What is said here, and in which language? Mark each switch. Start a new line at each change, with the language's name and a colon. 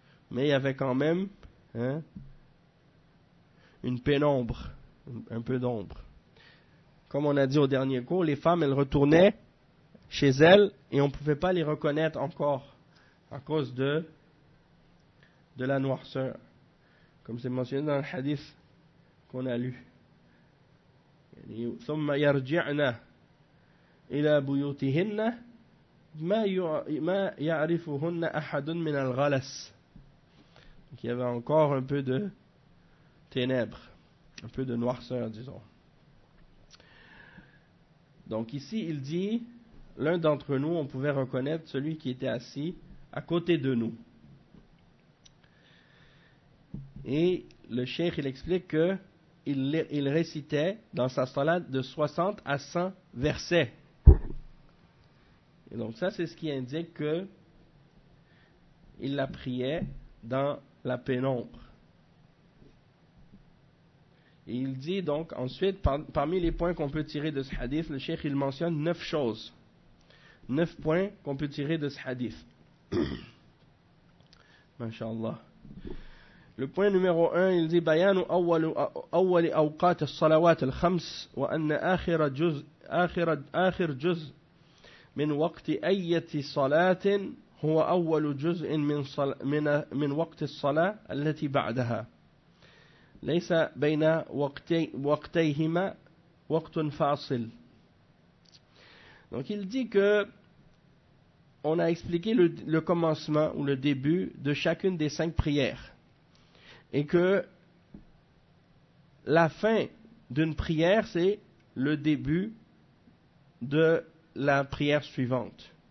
French: Mais il y avait quand même une pénombre, un peu d'ombre. Comme on a dit au dernier cours, les femmes, elles retournaient chez elles et on ne pouvait pas les reconnaître encore à cause de la noirceur. Comme c'est mentionné dans le hadith qu'on a lu.
Arabic: ثم يرجعنا إلى بيوتهن ما يعرفهن أحد من الغلس.
French: Donc, il y avait encore un peu de ténèbres, un peu de noirceur, disons. Donc ici, il dit, l'un d'entre nous, on pouvait reconnaître celui qui était assis à côté de nous. Et le cheikh, il explique que il récitait dans sa salat de 60 à 100 versets. Et donc ça, c'est ce qui indique que il la priait dans la pénombre. Et il dit donc ensuite, parmi les points qu'on peut tirer de ce hadith, le cheikh il mentionne 9 choses. 9 points qu'on peut tirer de ce hadith.
Arabic: Masha'Allah.
French: Le point numéro 1, il dit
Arabic: بيان أول أوقات الصلوات الخمس وأن آخر جزء من وقت أية صلاة هو أول جزء من وقت الصلاة التي بعدها ليس بين وقتيهما وقت فاصل.
French: Donc il dit que on a expliqué le commencement ou le début de chacune des 5 prières. Et que la fin d'une prière, c'est le début de la prière suivante.